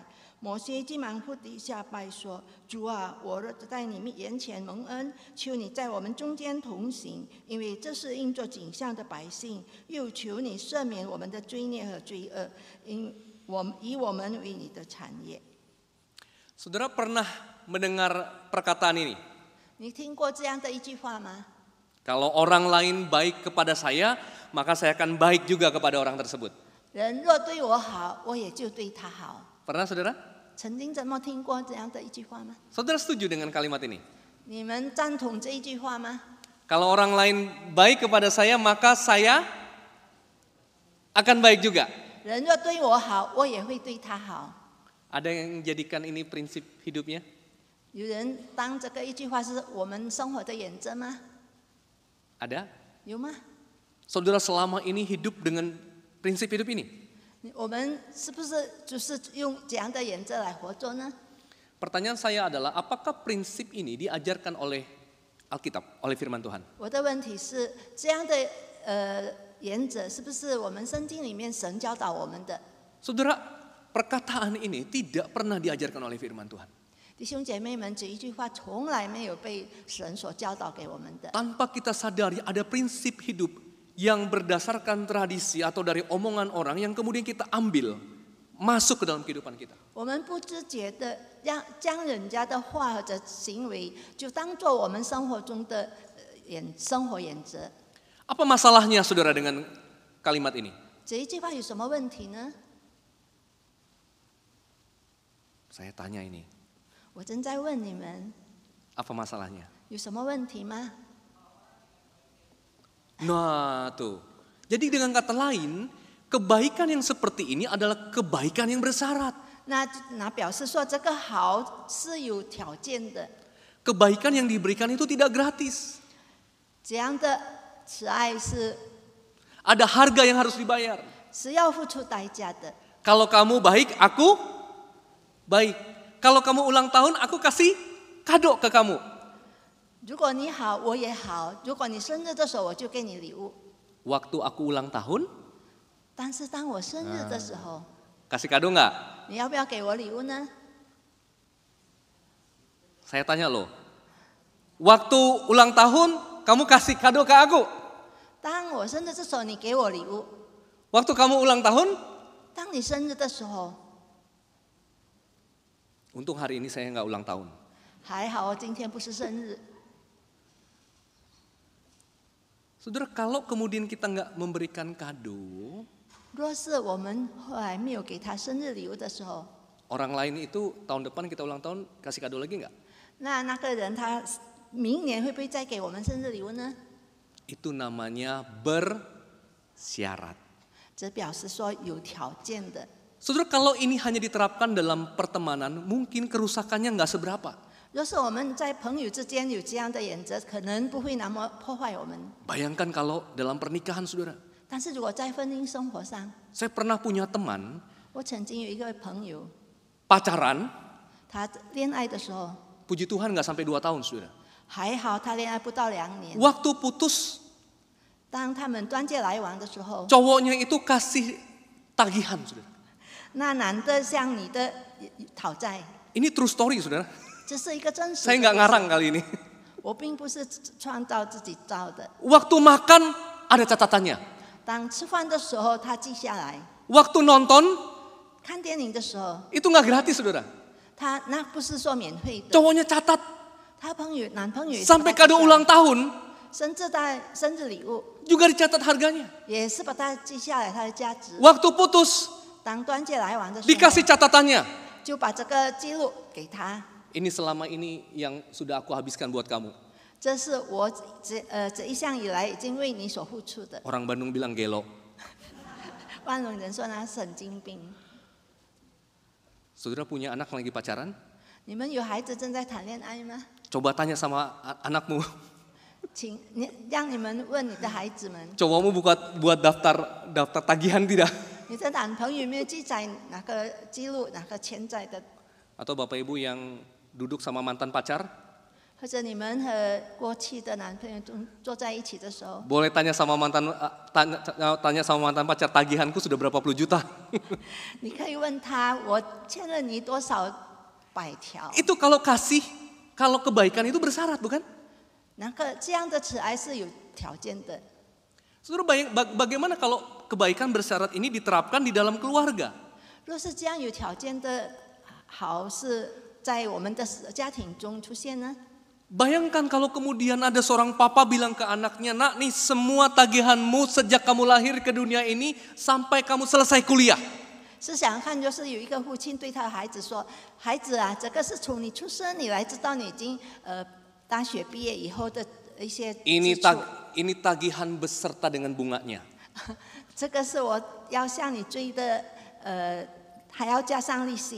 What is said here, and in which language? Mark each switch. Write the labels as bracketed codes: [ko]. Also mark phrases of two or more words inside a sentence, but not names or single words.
[zh] 摩西急忙伏地下拜说：主啊，我在你眼前蒙恩，求你在我们中间同行，因为这是应作景象的百姓。又求你赦免我们的罪孽和罪恶，以我们为你的产业。 [id] Saudara pernah mendengar perkataan ini? [zh] 你听过这样的一句话吗？ [id] Kalau orang lain baik kepada saya, maka saya akan baik juga kepada orang tersebut. [zh] 人若对我好，我也就对他好。 [id] Pernah saudara? [zh] 曾经怎么听过这样的一句话吗？ [id] Saudara setuju dengan kalimat ini? [zh] 你们赞同这一句话吗？ [id] Kalau orang lain baik kepada saya, maka saya akan baik juga. [zh] 人若对我好，我也会对他好。 [id] Ada yang menjadikan ini prinsip hidupnya? [zh] 有人当这个一句话是我们生活的原则吗？ [id] Ada? [zh] 有吗？ [id] Saudara selama ini hidup dengan prinsip hidup ini? [zh] 我们是不是就是用这样的原则来活着呢？ [id] Pertanyaan saya adalah, apakah prinsip ini diajarkan oleh Alkitab, oleh firman Tuhan? [zh] 我的问题是，这样的原则是不是我们圣经里面神教导我们的？ [id] Saudara, perkataan ini tidak pernah diajarkan oleh firman Tuhan. [zh] 弟兄姐妹们，这一句话从来没有被神所教导给我们的。 [id] Tanpa kita sadari ada prinsip hidup yang berdasarkan tradisi atau dari omongan orang yang kemudian kita ambil masuk ke dalam kehidupan kita. [zh] 我们不自觉的将人家的话或者行为，就当做我们生活中的生活原则。 [id] Apa masalahnya saudara dengan kalimat ini? [zh] 这一句话有什么问题呢？ [id] Saya tanya ini, [zh] 我正在问你们， [id] apa masalahnya? [zh] 有什么问题吗？ [id] Nah tuh, jadi dengan kata lain, kebaikan yang seperti ini adalah kebaikan yang bersyarat. [zh] 那表示说这个好是有条件的， [id] Kebaikan yang diberikan itu tidak gratis. [zh] 这样的慈爱是 [id] Ada harga yang harus dibayar. [zh] 要付出代价的。 [id] Kalau kamu baik, aku baik. Kalau kamu ulang tahun, aku kasih kado ke kamu. [zh] 如果你好，我也好；如果你生日的时候，我就给你礼物。 [id] Waktu aku ulang tahun, [zh] 但是当我生日的时候， [id] kasih kado nggak? [zh] 你要不要给我礼物呢？ [id] Saya tanya loh, waktu ulang tahun kamu kasih kado ke aku? [zh] 当我生日的时候，你给我礼物； [id] Waktu kamu ulang tahun, [zh] 当你生日的时候， [id] untung hari ini saya nggak ulang tahun. [zh] 还好今天不是生日。 [id] Saudara, kalau kemudian kita nggak memberikan kado, [zh] 若是我们后来没有给他生日礼物的时候， [id] orang lain itu tahun depan kita ulang tahun kasih kado lagi nggak? [zh] 那个人他明年会不会再给我们生日礼物呢？ [id] Itu namanya bersyarat. [zh] 这表示说有条件的。 [id] Saudara, kalau ini hanya diterapkan dalam pertemanan, mungkin kerusakannya nggak seberapa. [zh] 若是我们在朋友之间有这样的原则，可能不会那么破坏我们。 [id] Bayangkan kalau dalam pernikahan, saudara. [zh] 但是如果在婚姻生活上， [id] Saya pernah punya teman [zh] 我曾经有一个朋友， [id] pacaran, [zh] 他恋爱的时候， [id] puji Tuhan nggak sampai 2 tahun, saudara. [zh] 还好他恋爱不到2年。 [id] Waktu putus, [zh] 当他们断绝来往的时候， [id] cowoknya itu kasih tagihan, saudara. [zh] 那男的向你的讨债， [id] Ini [en] true story, [id] saudara. [zh] 这是一个真实的。 [id] Saya nggak ngarang kali ini. [zh] 我并不是创造自己造的。 [id] Waktu makan ada catatannya. [zh] 当吃饭的时候，他记下来； [id] Waktu nonton [zh] 看电影的时候， [id] itu nggak gratis, saudara. [zh] 他那不是说免费的。 [id] Cowoknya catat [zh] 他男朋友也是 [id] sampai [zh] 把它记 [id] kado [zh] 下来 [id] ulang tahun [zh] 甚至在生日礼物 [id] juga dicatat harganya. [zh] 也是把它记下来它的价值。 [id] Waktu putus [zh] 当端界来往的时候， [id] dikasih catatannya. [zh] 就把这个记录给他。 [id] Ini selama ini yang sudah aku habiskan buat kamu. [zh] 这是我这一向以来已经为你所付出的。 [id] Orang Bandung bilang gelo. [zh] 万隆人说他神经病。 [id] Saudara punya anak lagi pacaran? [zh] 你们有孩子正在谈恋爱吗？ [id] Coba tanya sama anakmu. [zh] 请让你们问你的孩子们， [id] Cowokmu buat daftar tagihan tidak? [zh] 你的男朋友有没有记载哪个记录哪个欠债的？ [id] Atau Bapak Ibu yang duduk sama mantan pacar? [zh] 或者你们和过去的男朋友坐在一起的时候， [id] Boleh tanya sama tanya sama mantan pacar, tagihanku sudah berapa puluh juta? [zh] 你可以问他，我欠了你多少百条？ [id] Itu kalau kasih, kalau kebaikan itu bersyarat, bukan? [zh] 那个这样的慈爱是有条件的。 [id] Saudara bagaimana kalau kebaikan bersyarat ini diterapkan di dalam keluarga? [zh] 若是这样有条件的好，是在我们的家庭中出现呢？ [id] Bayangkan kalau kemudian ada seorang papa bilang ke anaknya, nak nih semua tagihanmu sejak kamu lahir ke dunia ini sampai kamu selesai kuliah. [zh] 试想看，就是有一个父亲对他的孩子说：“孩子啊，这个是从你出生以来，直到你已经大学毕业以后的一些支出。 [id] Ini tagihan beserta dengan bunganya. [zh] 这个是我要向你追的，还要加上利息。”